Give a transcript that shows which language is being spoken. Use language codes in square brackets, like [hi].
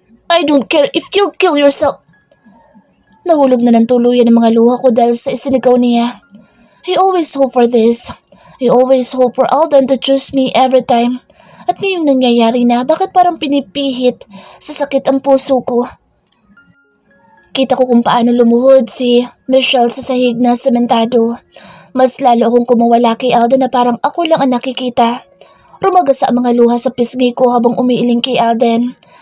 [en] I don't care if you'll kill yourself. [tl] Nahulog na ng tuluyan ang mga luha ko dahil sa isinigaw niya. [en] I always hope for this. I always hope for Alden to choose me every time. [tl] At ngayong nangyayari na, bakit parang pinipihit sa sakit ang puso ko? Kita ko kung paano lumuhod si Michelle sa sahig na sementado. Mas lalo akong kumawala kay Alden na parang ako lang ang nakikita. Rumaga sa mga luha sa pisngi ko habang umiiling kay Alden.